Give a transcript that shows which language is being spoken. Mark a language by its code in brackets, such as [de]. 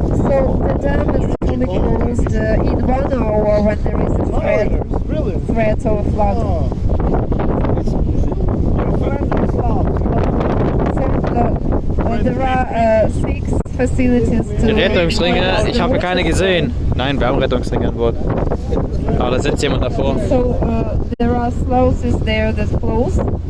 [en] So the dam is fully closed in 1 hour when there is a threat of flood. So there are 6 facilities to [de] Die Rettungsringe, ich habe keine gesehen. Nein, wir haben Rettungsringe an Bord. Aber da sitzt jemand davor. [en] So there are sluices there that close.